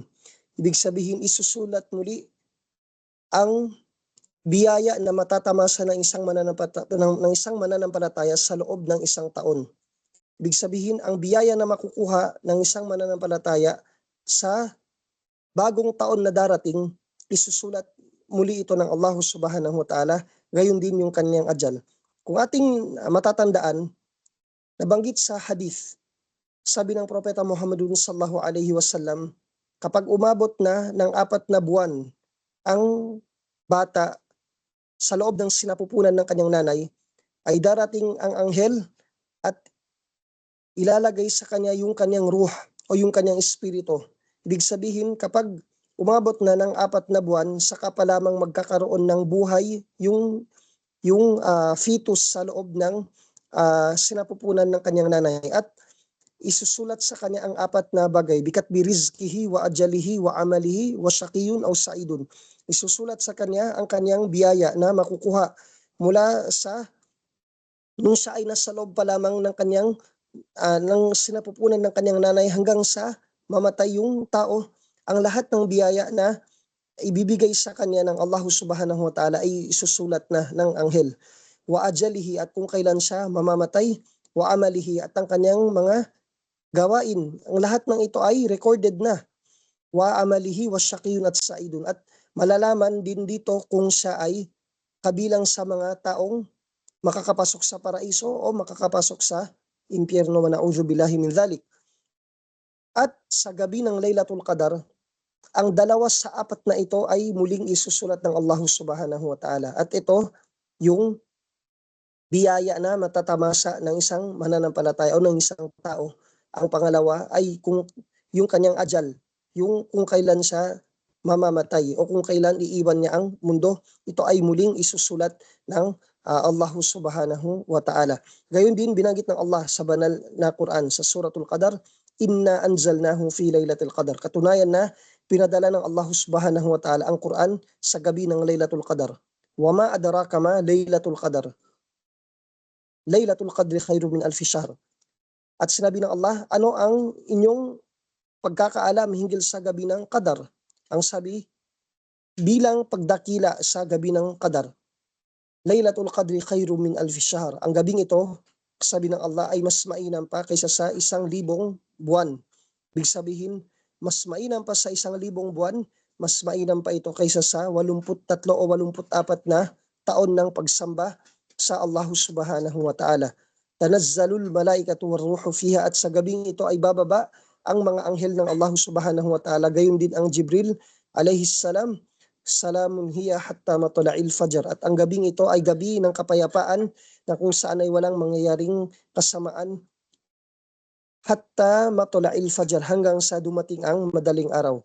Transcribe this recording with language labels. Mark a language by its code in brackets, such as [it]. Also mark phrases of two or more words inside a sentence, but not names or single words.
[tl] Ibig sabihin, isusulat muli ang biyaya na matatamasa ng isang mananampalataya sa loob ng isang taon. Ibig sabihin, ang biyaya na makukuha ng isang mananampalataya sa bagong taon na darating, isusulat muli ito ng Allah [ar] سبحانه وتعالى, [tl] gayon din yung kanyang ajal. Kung ating matatandaan, nabanggit sa hadith, sabi ng Propeta Muhammadun [ar] صلى الله عليه وسلم, [tl] kapag umabot na ng 4 na buwan ang bata sa loob ng sinapupunan ng kanyang nanay, ay darating ang anghel at ilalagay sa kanya yung kanyang ruh o yung kanyang espiritu. Ibig sabihin, kapag umabot na ng 4 na buwan, saka pa lamang magkakaroon ng buhay yung fetus sa loob ng sinapupunan ng kanyang nanay, at isusulat sa kanya ang 4 na bagay, [ar] بكتب برزقه وأجله وعمله وشقي أو سعيد. [tl] Isusulat sa kanya ang kanyang biyaya na makukuha mula sa nung siya ay nasa loob pa lamang ng kanyang ng sinapupunan ng kanyang nanay hanggang sa mamatay yung tao. Ang lahat ng biyaya na ibibigay sa kanya ng Allah [ar] سبحانه وتعالى [tl] ay isusulat na ng anghel. [ar] وأجله, [tl] at kung kailan siya mamamatay, [ar] وعمله, [tl] at ang kanyang mga gawain. Ang lahat ng ito ay recorded na. [ar] وعمله وشقي [tl] at sa'idun. At malalaman din dito kung siya ay kabilang sa mga taong makakapasok sa paraiso o makakapasok sa impyerno, [ar] ونعوذ بالله من ذلك. [tl] At sa gabi ng Laylatul Qadar, ang 2 sa 4 na ito ay muling isusulat ng Allah [ar] سبحانه وتعالى. [tl] At ito yung biyaya na matatamasa ng isang mananampalataya o ng isang tao. Ang pangalawa ay kung yung kanyang ajal, yung kung kailan siya mamamatay o kung kailan iiwan niya ang mundo. Ito ay muling isusulat ng Allah [ar] سبحانه وتعالى. [tl] Gayon din binanggit ng Allah sa banal na Quran sa suratul Qadar, [ar] إنا أنزلناه في ليلة القدر. [tl] Katunayan na pinadala ng Allah [ar] سبحانه وتعالى [tl] ang Quran sa gabi ng Laylatul Qadar. [ar] وما أدراك ما ليلة القدر ليلة القدر خير من ألف شهر. [tl] At sinabi ng Allah, ano ang inyong pagkakaalam hinggil sa gabi ng Qadar? Ang sabi, bilang pagdakila sa gabi ng Qadar. [ar] ليلة القدر خير من ألف شهر. [tl] Ang gabing ito, sabi ng Allah, ay mas mainam pa kaysa sa 1,000 buwan. Ibig sabihin, mas mainam pa sa 1,000 buwan, mas mainam pa ito kaysa sa 83 o 84 na taon ng pagsamba sa Allah [ar] سبحانه وتعالى. تنزل الملائكة والروح فيها, [tl] at sa gabing ito ay bababa ang mga anghel ng Allah [ar] سبحانه وتعالى, [tl] gayon din ang Jibril [ar] عليه السلام. سلام هي حتى مطلع الفجر. [tl] At ang gabing ito ay gabi ng kapayapaan na kung saan ay walang mangyayaring kasamaan [ar] حتى مطلع الفجر, [tl] hanggang sa dumating ang madaling araw.